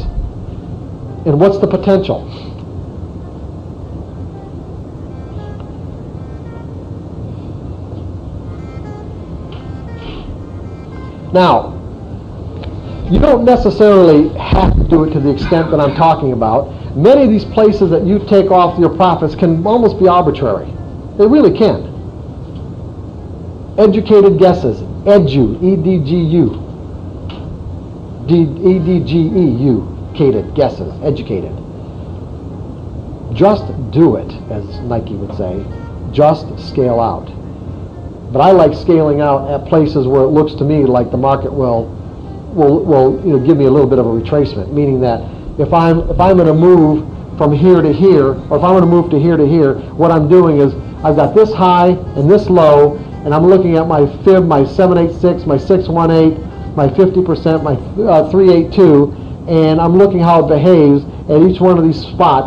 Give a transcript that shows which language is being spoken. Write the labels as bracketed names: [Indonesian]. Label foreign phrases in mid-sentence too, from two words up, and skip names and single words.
[English] And what's the potential? Now, you don't necessarily have to do it to the extent that I'm talking about. Many of these places that you take off your profits can almost be arbitrary. They really can. Educated guesses, edu, E-D-G-U, E-D-G-E-U, cated guesses, educated. Just do it, as Nike would say. Just scale out. But I like scaling out at places where it looks to me like the market will give me a little bit of a retracement, meaning that if I'm going to move from here to here, or if I'm going to move to here, what I'm doing is I've got this high and this low, and I'm looking at my fib, my 786, my 618, my 50%, my 382, and I'm looking how it behaves at each one of these spots.